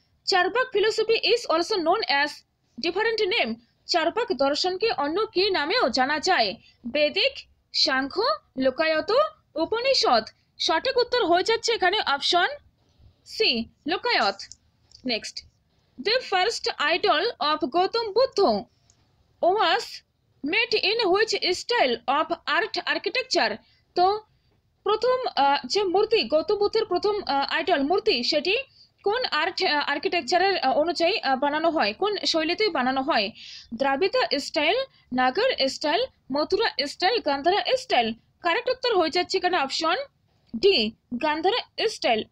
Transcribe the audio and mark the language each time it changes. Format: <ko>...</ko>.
<en>Charvak philosophy is also known as different name.</en> <bn>Charvaka দর্শনকে অন্য কি নামেও জানা যায়? বেদিক, সাংখ্য, লোকায়ত, উপনিষদ। সঠিক উত্তর হয়ে যাচ্ছে এখানে option C, Lokayata.</bn> <en>Next, the first idol of Gautam Buddha was made in which style of art architecture।</en> <bn>তো প্রথম যে মূর্তি, গৌতম বুদ্ধের প্রথম আইডল মূর্তি, সেটি কোন আর্ট আর্কিটেকচারের অনুযায়ী বানানো হয়, কোন শৈলীতে বানানো হয়? দ্রাবিড় স্টাইল, নাগর style, Mathura style, Gandhara style. Correct উত্তর হয়ে যাচ্ছে এখানে অপশন ডি, গান্ধারা স্টাইল।</bn>